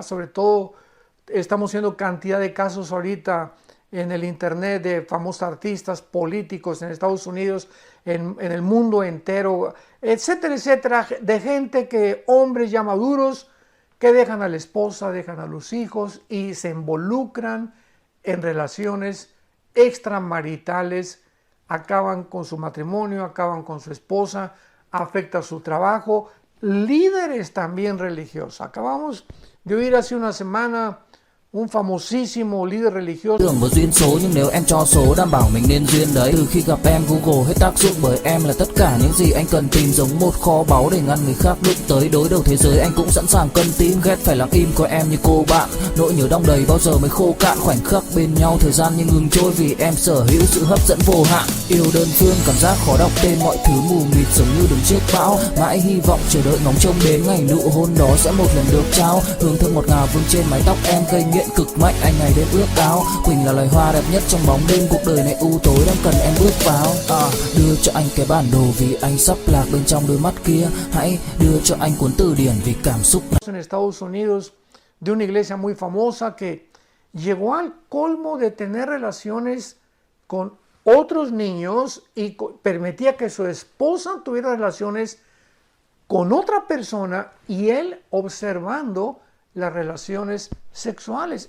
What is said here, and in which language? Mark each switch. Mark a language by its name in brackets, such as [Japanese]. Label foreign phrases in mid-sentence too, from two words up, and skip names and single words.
[Spanish] Sobre todo estamos viendo cantidad de casos ahorita en el internet de famosos artistas políticos en Estados Unidos, en el mundo entero, etcétera, etcétera, de gente que, hombres ya maduros, que dejan a la esposa, dejan a los hijos y se involucran en relaciones extramaritales, acaban con su matrimonio, acaban con su esposa, afecta su trabajo. Líderes también religiosos. Acabamos de oír hace una semana un famosísimo líder religioso. [Vietnamese] Tưởng một duyên số nhưng nếu em cho số đảm bảo mình nên duyên đấy. Từ khi gặp em Google hết tác dụng bởi em là tất cả những gì anh cần tìm, giống một kho báu để ngăn người khác đụng tới. Đối đầu thế giới anh cũng sẵn sàng cân tím, ghét phải lặng im có em như cô bạn. Nỗi nhớ đong đầy bao giờ mới khô cạn, khoảnh khắc bên nhau thời gian như ngừng trôi vì em sở hữu sự hấp dẫn vô hạn. Yêu đơn phương cảm giác khó đọc tên, mọi thứ mù mịt giống như đứng trước bão. Mãi hy vọng chờ đợi ngóng trông đến ngày nụ hôn đó sẽ một lần được trao. Hương thơm ngọt ngào vương trên mái tóc em gây nghiện cực mạnh, anh ngày đêm ước ao. Quỳnh là loài hoa đẹp nhất trong bóng đêm, cuộc đời này u tối đang cần em bước vào. Đưa cho anh cái bản đồ vì anh sắp lạc bên trong đôi mắt kia. Hãy đưa cho anh cuốn từ điển vì cảm xúc. [Spanish] En Estados Unidos, de una iglesia muy famosa que llegó al colmo de tener relaciones con otros niños y permitía que su esposa tuviera relaciones con otra persona y él observando las relaciones sexuales.